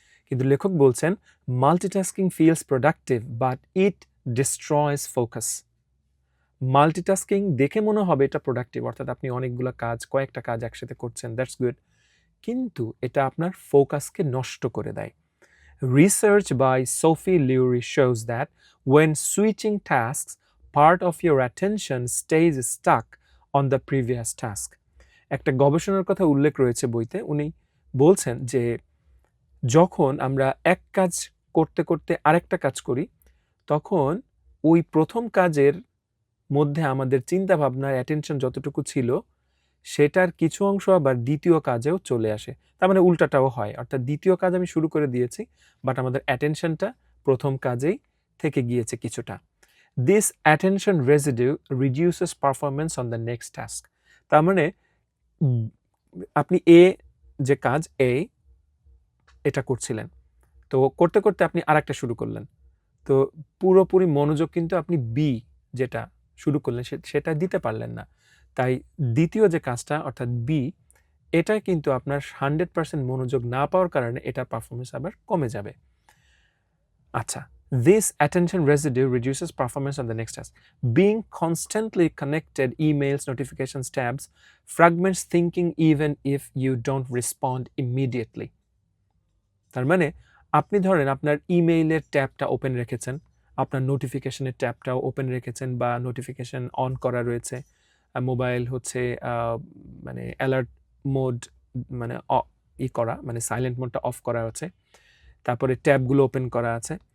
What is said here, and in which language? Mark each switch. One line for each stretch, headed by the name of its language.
Bangla: কিন্তু লেখক বলছেন
English: Multitasking feels productive but it destroys focus.
Bangla: Multitasking দেখে মনে হবে এটা প্রোডাক্টিভ, অর্থাৎ আপনি অনেকগুলো কাজ, কয়েকটা কাজ একসাথে করছেন, দ্যাটস গুড, কিন্তু এটা আপনার ফোকাসকে নষ্ট করে দেয়।
English: Research by Sophie Lurie shows that when switching tasks, part of your attention stays stuck on the previous task.
Bangla: একটা গবেষণার কথা উল্লেখ রয়েছে বইতে। উনি বলছেন যে যখন আমরা এক কাজ করতে করতে আরেকটা কাজ করি, তখন ওই প্রথম কাজের মধ্যে আমাদের চিন্তা ভাবনার অ্যাটেনশন যতটুকু ছিল সেটার কিছু অংশ আবার দ্বিতীয় কাজেও চলে আসে। তার মানে উল্টাটাও হয়, অর্থাৎ দ্বিতীয় কাজ আমি শুরু করে দিয়েছি বাট আমাদের অ্যাটেনশনটা প্রথম কাজেই থেকে গিয়েছে কিছুটা।
English: This attention residue reduces performance on the next task.
Bangla: তার মানে আপনি যে কাজ এটা করছিলেন, তো করতে করতে আপনি আরেকটা শুরু করলেন, তো পুরোপুরি মনোযোগ কিন্তু আপনি যেটা শুরু করলেন সেটা দিতে পারলেন না। তাই দ্বিতীয় যে কাজটা অর্থাৎ এটা কিন্তু আপনার 100% মনোযোগ না পাওয়ার কারণে এটার পারফরমেন্স আবার কমে যাবে।
English: আচ্ছা, this attention residue reduces performance on the next task. Being constantly connected, emails, notifications, tabs, fragments thinking even if you don't respond immediately.
Bangla: তার মানে আপনি ধরেন আপনার ইমেইলের ট্যাবটা ওপেন রেখেছেন, আপনার নোটিফিকেশনের ট্যাবটাও ওপেন রেখেছেন বা নোটিফিকেশন অন করা রয়েছে, মোবাইল হচ্ছে মানে অ্যালার্ট মোড, মানে করা, মানে সাইলেন্ট মোডটা অফ করা আছে, তারপরে ট্যাবগুলো ওপেন করা আছে।